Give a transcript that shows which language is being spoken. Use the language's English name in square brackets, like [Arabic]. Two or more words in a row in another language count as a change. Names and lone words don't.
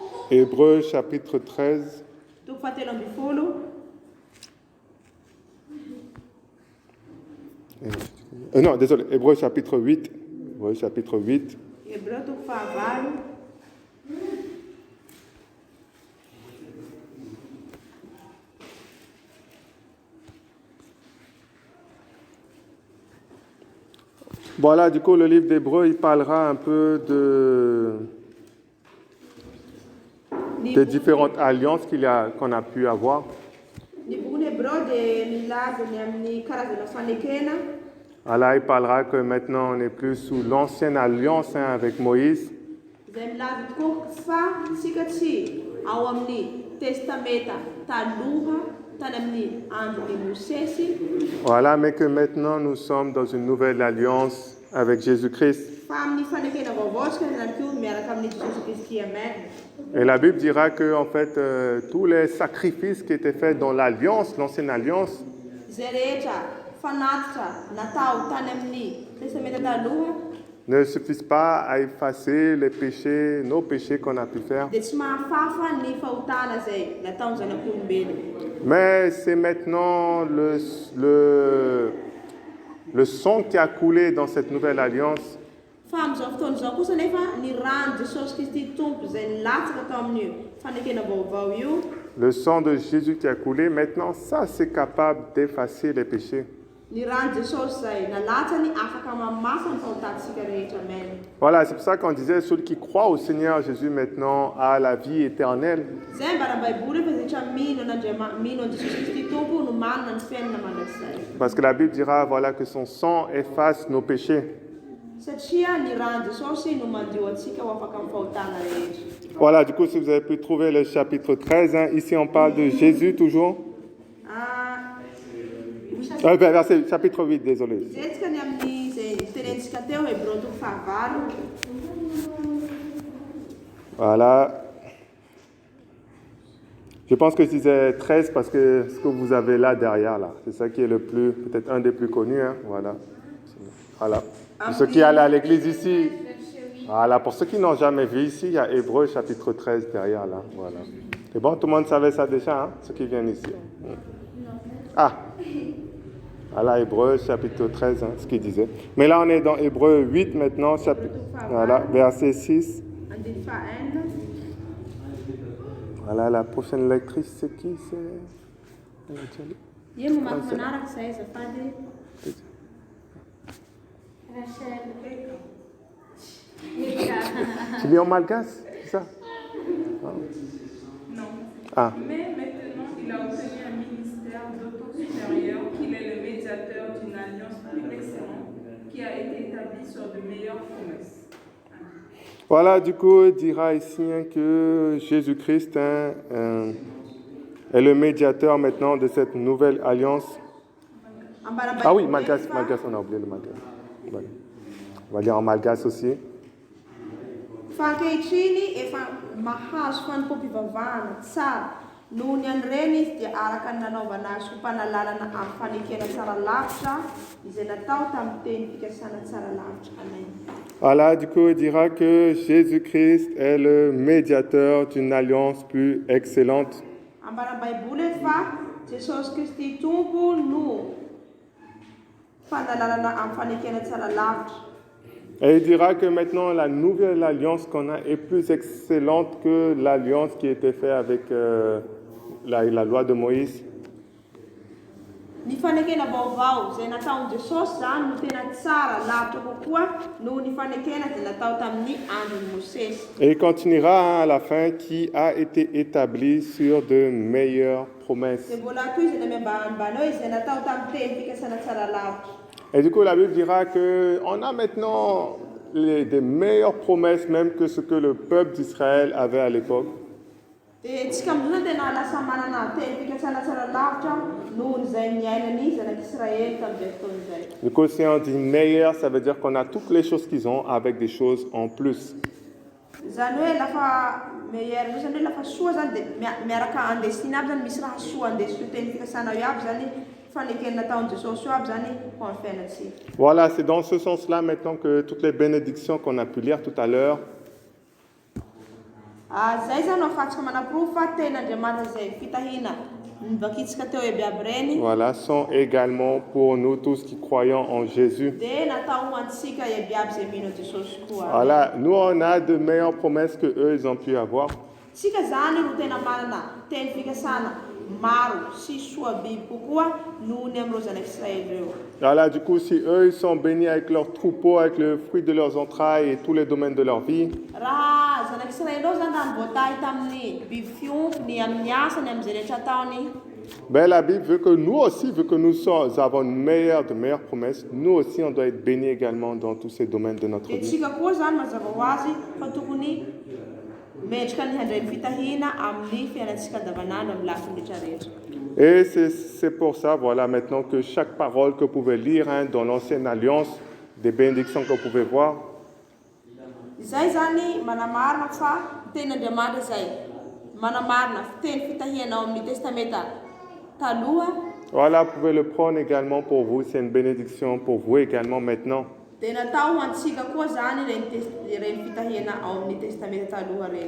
[French] Hébreux chapitre 13. [Malagasy] Toko fahatelo ambin'ny folo. [French] Non, désolé, Hébreux chapitre 8. Hébreux chapitre 8. [Malagasy] Hebreo toko fahavalo. [French] Voilà, du coup, le livre d'Hébreux, il parlera un peu des différentes alliances qu'on a pu avoir. [Malagasy] Ny boky Hebreo dia milaza ny amin'ny karazana fanekena. [French] Voilà, il parlera que maintenant on n'est plus sous l'ancienne alliance avec Moïse. [Malagasy] Izay milaza tokoa fa sika tsy ao amin'ny testameta taloha tany amin'ny andron'ny Mosesy. [French] Voilà, mais que maintenant nous sommes dans une nouvelle alliance avec Jésus-Christ. [Malagasy] Fa amin'ny fanekena vaovao tsika zany koa miaraka amin'ny Jesosy Kristy. Amen. [French] Et la Bible dira que en fait tous les sacrifices qui étaient faits dans l'alliance, l'ancienne alliance, [Malagasy] Izay rehetra fanatitra natao tany amin'ny testameta taloha [French] ne suffisent pas à effacer les péchés, nos péchés qu'on a pu faire. [Malagasy] dia tsy mahafafa ny fahotana izay nataony zanak'olombelona. [French] Mais c'est maintenant le sang qui a coulé dans cette nouvelle alliance [Malagasy] Fa amin'izao fotoana izao kosa nefa ny rano Jesosy Kristy tompo izay nilatsaka tao amin'ny fanekena vaovao io. [French] le sang de Jésus qui a coulé, maintenant ça c'est capable d'effacer les péchés. [Malagasy] Ny rano Jesosy izay nalatsany afaka mamasa ny fahotantsika rehetra. Amen. [French] Voilà, c'est pour ça qu'on disait celui qui croit au Seigneur Jésus maintenant a la vie éternelle. [Malagasy] Zay mba raha baiboly fa rehetra mino an Jesosy Kristy tompo no manana ny fiainana mandrakizay. [French] Parce que la Bible dira voilà que son sang efface nos péchés. [Malagasy] Satria ny rano Jesosy no mandio antsika ho afaka amin'ny fahotana rehetra. [French] Voilà, du coup si vous avez pu trouver le chapitre 13, hein, ici on parle de Jésus toujours. Verset chapitre 8, désolé. [Malagasy] Zetsika ny amin'ny izay tenentsika teo Hebreo toko fahavalo. [French] Voilà. Je pense que je disais 13 parce que ce que vous avez là derrière, là, c'est ça qui est le plus, peut-être un des plus connus. Hein, voilà. Voilà. Pour ceux qui allaient à l'église ici, voilà. Pour ceux qui n'ont jamais vu ici, il y a Hébreux chapitre 13 derrière, là. Voilà. C'est bon, tout le monde savait ça déjà, hein, ceux qui viennent ici. Ah. Voilà, Hébreux chapitre 13, hein, ce qu'il disait. Mais là, on est dans Hébreux 8 maintenant, voilà, verset 6. [Malagasy] Andiny fahaenina. [French] Voilà, la prochaine lectrice, c'est qui? C'est... [Malagasy] Ie mamaky manaraka izay azafady. [French] Tu lis en malgache, c'est ça? Non. Ah. Mais maintenant, il a obtenu un ministère d'autant supérieur qu'il est le médiateur d'une alliance plus excellente qui a été établie sur de meilleures promesses. Voilà, du coup, il dira ici hein, que Jésus-Christ est le médiateur maintenant de cette nouvelle alliance. Ah oui, malgache, on a oublié le malgache. Voilà. On va lire en malgache aussi. [Malagasy] Fa ankehitriny efa mahazo fanompoam-pivavahana tsara noho ny an'ireny izy dia araka ny nanaovana azy ho mpanalalana amin'ny fanekena tsara lavitra izay natao tamin'ny teny fikasana tsara lavitra. Amen. [French] Voilà, du coup, il dira que Jésus-Christ est le médiateur d'une alliance plus excellente. [Malagasy] Ambara baiboly fa Jesosy Kristy tompo no fanalalana amin'ny fanekena tsara lavitra. [French] Et il dira que maintenant la nouvelle alliance qu'on a est plus excellente que l'alliance qui était faite avec la loi de Moïse. [Malagasy] Ny fanekena vaovao izay nataon'i Jesosy zany no tena tsara lavitra kokoa noho ny fanekena izay natao tamin'ny andron'i Mosesy. [French] Et il continuera hein, à la fin qui a été établi sur de meilleures promesses. [Malagasy] Dia mbola toy izay namembanao izay natao tamin'ny teny fikasana tsara lavitra. [French] Et du coup, la Bible dira qu'on a maintenant des meilleures promesses même que ce que le peuple d'Israël avait à l'époque. [Malagasy] Dia tsika amin'izao tena lasa manana teny fikasana tsara lavitra noho izay niainany zanak'Israël tamin'izay fotoana izay. [French] Du coup, si on dit meilleur, ça veut dire qu'on a toutes les choses qu'ils ont avec des choses en plus. [Malagasy] Zany hoe lafa meilleur zany hoe lafa soa zany dia miaraka andesina aby zany misy raha soa andesy teny fikasana io aby zany fanekena nataon'i Jesosy io aby zany ho amin'ny fiainatsika. [French] Voilà, c'est dans ce sens-là maintenant que toutes les bénédictions qu'on a pu lire tout à l'heure [Malagasy] Zay zany afatsika manaporofo fa ten'Andriamanitra zay fitahina nivakitsika teo iabiaby reny. [French] Voilà, sont également pour nous tous qui croyons en Jésus. [Malagasy] Dia natao ho antsika iabiaby zay mino Jesosy koa. [French] Voilà, nous on a de meilleures promesses que eux ils ont pu avoir. [Malagasy] Tsika zany no tena manana teny fikasana maro sy soa biby kokoa noho ny amin'ireo zanak'i Israël reo. [French] Voilà, du coup, si eux ils sont bénis avec leurs troupeaux, avec le fruit de leurs entrailles et tous les domaines de leur vie, [Malagasy] Raha zanak'i Israël reo zany raha voatahy tamin'ny biby fiompiny amin'ny asany amin'izay rehetra ataony. [French] ben, la Bible veut que nous aussi, vu que avons de meilleures promesses, nous aussi on doit être bénis également dans tous ces domaines de notre [Malagasy] Dia [French] vie. [Malagasy] tsika koa zany mazava ho azy fa tokony mendrika ny handray ny fitahina amin'ny fiainantsika andavanandro amin'ny lafiny rehetrarehetra. [French] Et c'est pour ça, voilà, maintenant que chaque parole que vous pouvez lire dans l'ancienne alliance, des bénédictions que vous pouvez voir, [Malagasy] Izay zany manamarina fa tenin'Andriamanitra zay manamarina teny fitahina ao amin'ny testamenta taloha. [French] voilà, vous pouvez le prendre également pour vous, c'est une bénédiction pour vous également maintenant. [Malagasy] Dia natao ho antsika koa zany reny fitahina ao amin'ny testamenta taloha reny.